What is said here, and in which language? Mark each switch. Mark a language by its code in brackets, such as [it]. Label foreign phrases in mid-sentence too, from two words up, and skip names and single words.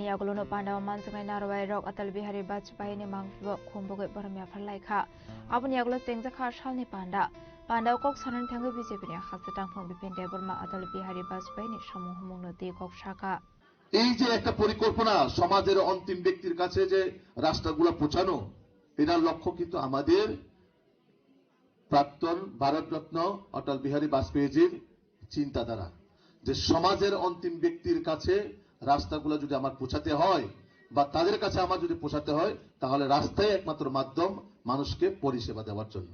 [trp] आगुलनो पान्डाव मानजंनाय नारवाय रक अटल बिहारी वाजपेयीनि मांगफिबो खुमबगै बरमिया फरलायखा आबनि आगुलो सेंजाखा सालनि पान्डाव कक सानन थांगो बीजेपीनि हासे दांफां बिपिन देबरमा अटल बिहारी वाजपेयीनि समूह मुंनो दी कक शाखा [bn] এই যে একটা পরিকল্পনা সমাজের অন্তিম ব্যক্তির কাছে যে রাষ্ট্রগুলো পৌঁছানো, এটার লক্ষ্য কিন্তু আমাদের প্রাক্তন ভারতরত্ন অটল বিহারী বাজপেয়ীজির চিন্তাধারা যে সমাজের অন্তিম ব্যক্তির কাছে রাস্তাগুলো যদি আমার পৌঁছাতে হয় বা তাদের কাছে আমার যদি পৌঁছাতে হয় তাহলে রাস্তাই একমাত্র মাধ্যম মানুষকে পরিষেবা দেওয়ার জন্য।